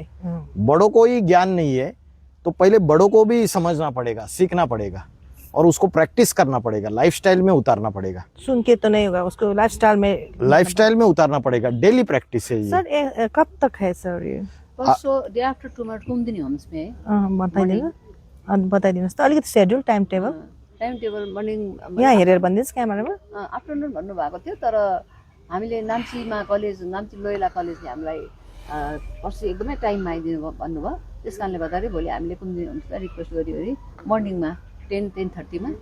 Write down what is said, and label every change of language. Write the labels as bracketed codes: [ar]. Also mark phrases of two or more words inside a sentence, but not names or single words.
[hi] बड़ों को ही ज्ञान नहीं है तो पहले बड़ों को भी समझना पड़ेगा, सीखना पड़ेगा और उसको प्रैक्टिस करना पड़ेगा, लाइफस्टाइल में उतारना पड़ेगा। सुन के तो नहीं होगा, उसको लाइफस्टाइल में उतारना पड़ेगा। डेली प्रैक्टिस है ये। सर कब तक है सर ये? परसों [en] day after tomorrow [hi] कुमुदिनी होम्स में [ne] बताइदिनुहोस् त अलिकति सेड्युल, [en] time table [ne] मर्निङ यहाँ हेरेर भनिदिनुहोस् क्यामेरामा। आफ्टरनुन भन्नुभएको थियो, तर हामीले नाम्चीमा कलेज, नाम्ची लोयला कलेजले हामीलाई पर्सि एकदमै टाइममा आइदिनु भन्नुभयो। त्यस कारणले गर्दाखेरि भोलि हामीले कुमुदिनी होम्सलाई रिक्वेस्ट गरिवरी मर्निङमा 10:30 मा